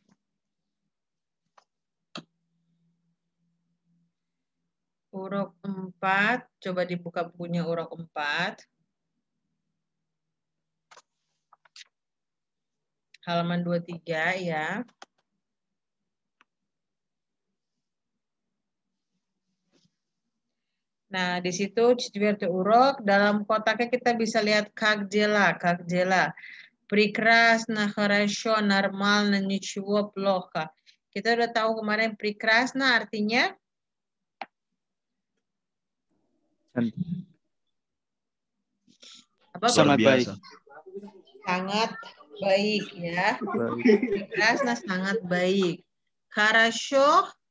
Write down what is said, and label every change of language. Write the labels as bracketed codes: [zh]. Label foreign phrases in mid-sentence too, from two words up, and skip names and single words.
[id] Urok 4, coba dibuka bukunya urok 4. Halaman 23 ya. Nah, di situ четвертый урок, dalam kotaknya kita bisa lihat [ru] как дела. Прекрасно, хорошо, нормально, ничего, плохо. [id] Kita udah tahu kemarin прекрасно artinya apa? Sangat baik. Sangat baik ya. Прекрасно, sangat baik. Хорошо.